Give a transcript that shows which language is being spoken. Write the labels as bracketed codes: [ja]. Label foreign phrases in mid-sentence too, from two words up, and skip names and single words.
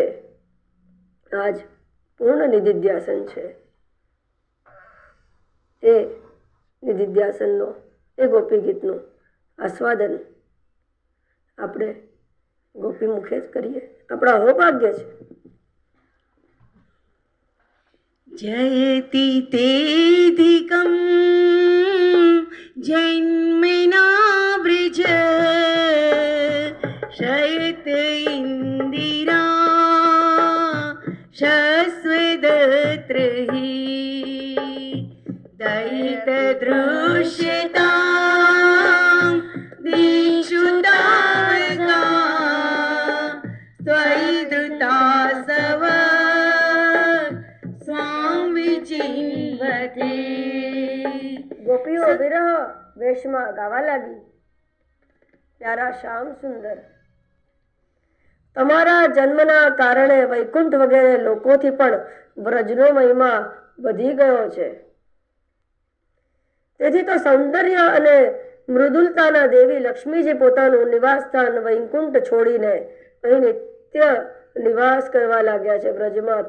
[gu] આજ પૂર્ણ નિધિધ્યાસન છે. એ નિધિધ્યાસનનો, એ ગોપી ગીતનું આસ્વાદન આપણે ગોપી મુખે જ કરીએ. આપણા અહોભાગ્ય છે. [sa] जयति तेधिकं जन्मना व्रज शयते इन्दिरा शश्वदत्रहि दयितदृश्यतां दीक्षुतावका त्वयिदुतासव स्वां विचिन्वते. [gu] ગોપીઓ વિરહ વેશમાં ગાવા લાગી, પ્યારા શ્યામ સુંદર, તમારા જન્મના કારણે વૈકુંઠ વગેરે લોકોથી પણ વ્રજનો મહિમા વધી ગયો છે. તેથી તો સૌંદર્ય અને મૃદુલતાના દેવી લક્ષ્મીજી પોતાનું નિવાસ સ્થાન વૈકુંઠ છોડીને અહીં નિત્ય નિવાસ કરવા લાગ્યા છે.